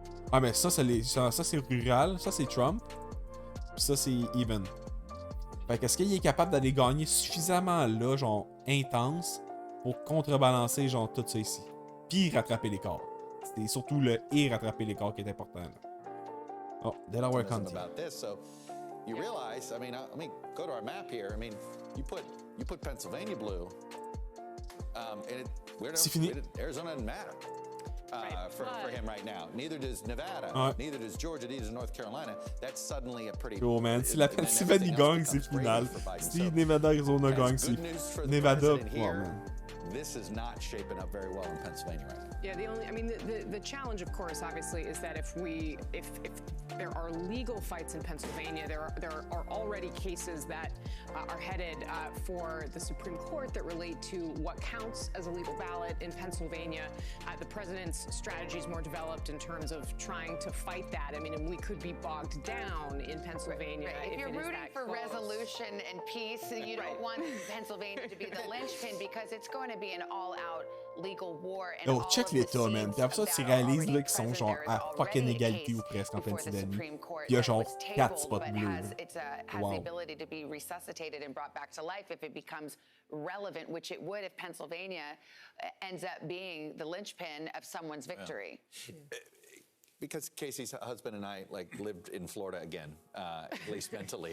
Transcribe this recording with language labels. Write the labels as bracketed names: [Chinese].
[French] Ah, mais ça c'est rural. Ça, c'est Trump. Puis ça, c'est even. Fait que est-ce qu'il est capable d'aller gagner suffisamment, là, genre, intense, pour contrebalancer, genre, tout ça ici. Puis rattraper l'écart. C'est surtout le et rattraper l'écart qui est important, là. Oh, Delaware County. [English] About this, so you realize, I mean, go to our map here. I mean, you put Pennsylvania blue, and Arizona doesn't matter for him right now. Neither does Nevada. Neither does Georgia. Neither does North Carolina. That's suddenly a pretty. [French] Oh man, si la Pennsylvanie gagne, c'est final. Si Nevada, Arizona gagne, c'est Nevada. Oh man. [English] This is not shaping up very well in Pennsylvania right now. Yeah, the challenge, of course, obviously, is that if there are legal fights in Pennsylvania, there are already cases that are headed for the Supreme Court that relate to what counts as a legal ballot in Pennsylvania. The president's strategy is more developed in terms of trying to fight that. I mean, and we could be bogged down in Pennsylvania. Right. If you're rooting for resolution and peace, you don't want Pennsylvania to be the linchpin because it's going to be an all-out legal war. [French] Oh, check l'État, man. Puis après ça, tu réalises là, qu'ils sont genre à fucking égalité ou presque en Pennsylvanie. Il y a genre 4 spots bleus. [English] Has the ability to be resuscitated and brought back to life if it becomes relevant, which it would if Pennsylvania ends up being the linchpin of someone's victory. because Casey's husband and I like lived in Florida again, at least mentally.